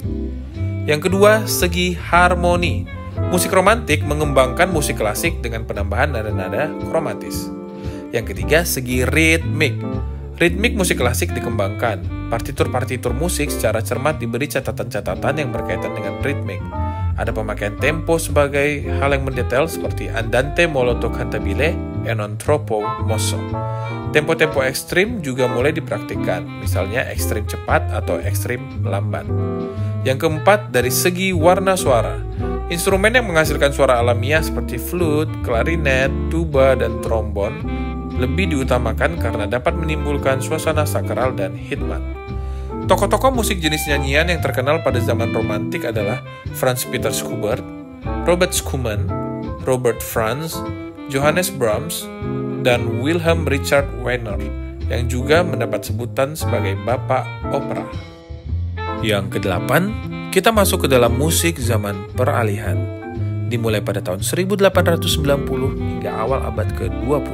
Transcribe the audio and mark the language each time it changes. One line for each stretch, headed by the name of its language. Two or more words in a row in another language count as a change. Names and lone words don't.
Indonesian: Yang kedua, segi harmoni. Musik romantik mengembangkan musik klasik dengan penambahan nada-nada kromatis. Yang ketiga, segi ritmik. Ritmik musik klasik dikembangkan. Partitur-partitur musik secara cermat diberi catatan-catatan yang berkaitan dengan ritmik. Ada pemakaian tempo sebagai hal yang mendetail seperti
Italian: andante molto cantabile e non troppo mosso.
Indonesian: Tempo-tempo ekstrim juga mulai dipraktikkan, misalnya ekstrim cepat atau ekstrim lambat. Yang keempat, dari segi warna suara. Instrumen yang menghasilkan suara alamiah seperti flute, klarinet, tuba, dan trombon lebih diutamakan karena dapat menimbulkan suasana sakral dan hikmat. Tokoh-tokoh musik jenis nyanyian yang terkenal pada zaman romantik adalah Franz Peter Schubert, Robert Schumann, Robert Franz, Johannes Brahms, dan Wilhelm Richard Wagner, yang juga mendapat sebutan sebagai Bapak Opera. Yang kedelapan, kita masuk ke dalam musik zaman peralihan, dimulai pada tahun 1890 hingga awal abad ke-20.